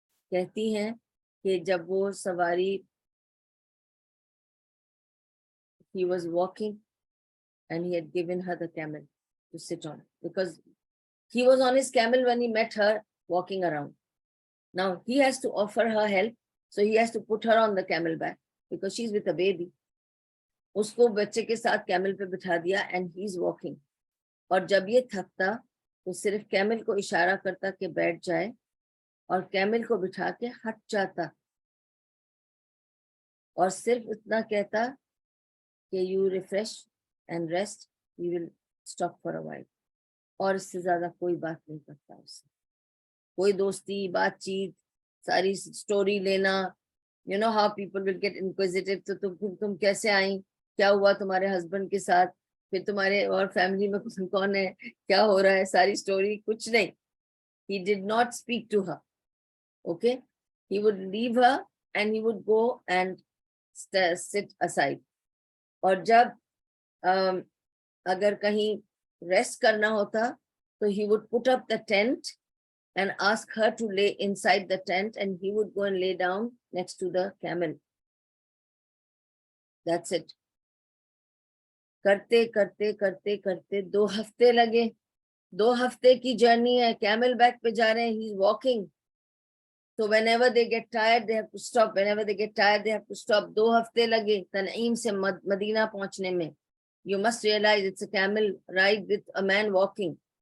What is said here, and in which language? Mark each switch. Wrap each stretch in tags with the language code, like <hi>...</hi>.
<ur>کہتی ہیں کہ جب وہ سواری,</ur> <en>he was walking and he had given her the camel to sit on because he was on his camel when he met her walking around. Now he has to offer her help, so he has to put her on the camel back because she's with a baby.</en> <ur>اس کو بچے کے ساتھ camel پہ بٹھا دیا</ur> <en>and he's walking.</en> <ur>اور جب یہ تھکتا تو صرف کیمل کو اشارہ کرتا کہ بیٹھ جائے اور کیمل کو بٹھا کے ہٹ جاتا اور صرف اتنا کہتا کہ</ur> <en>you refresh and rest, you will stop for a while.</en> <ur>اور اس سے زیادہ کوئی بات نہیں کرتا اس سے, کوئی دوستی بات چیت, ساری سٹوری لینا.</ur> <en>you know how people will get inquisitive,</en> <ur>تو تم کیسے آئیں, کیا ہوا تمہارے ہسبینڈ کے ساتھ, پھر تمہارے اور فیملی میں کون ہے, کیا ہو رہا ہے, ساری سٹوری. کچھ نہیں.</ur> <en>He did not speak to her. Okay, he would leave her and he would go and sit aside.</en> <ur>اور جب اگر کہیں ریسٹ کرنا ہوتا تو</ur> <en>he would put up the tent and ask her to lay inside the tent and he would go and lay down next to the camel. That's it.</en> <ur>کرتے کرتے کرتے کرتے 2 ہفتے لگے. 2 ہفتے کی جرنی ہے, کیمل بیک پہ جا رہے ہیں,</ur> <en>he's walking. So whenever they get tired, they have to stop. Whenever they get tired, they have to stop.</en> <ur>2 ہفتے لگے تنعیم سے مدینہ پہنچنے میں.</ur> <en>You must realize it's a camel ride with a man walking.</en>